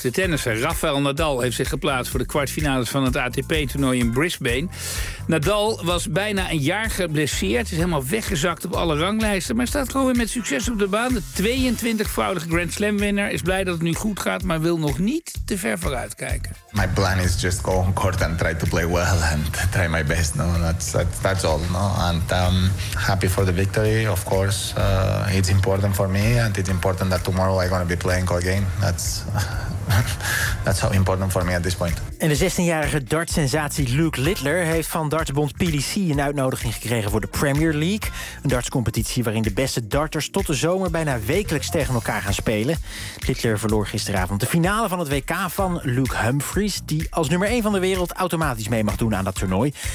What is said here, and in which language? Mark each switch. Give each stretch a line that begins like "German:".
Dutch: De tennisser Rafael Nadal heeft zich geplaatst voor de kwartfinales van het ATP-toernooi in Brisbane. Nadal was bijna een jaar geblesseerd. Is helemaal weggezakt op alle ranglijsten. Maar staat gewoon weer met succes op de baan. De 22-voudige Grand Slam-winnaar is blij dat het nu goed gaat, maar wil nog niet te ver vooruit kijken.
English: My plan is just go on court and try to play well and try my best. No, that's all. No? And happy for the victory, of course. It's important for me and it's important that tomorrow I'm going to be playing again. That's how important for me at this point.
Dutch: En de 16-jarige dartsensatie Luke Littler heeft van dartsbond PDC een uitnodiging gekregen voor de Premier League. Een dartscompetitie waarin de beste darters tot de zomer bijna wekelijks tegen elkaar gaan spelen. Littler verloor gisteravond de finale van het WK van Luke Humphries, die als nummer 1 van de wereld automatisch mee mag doen aan dat toernooi.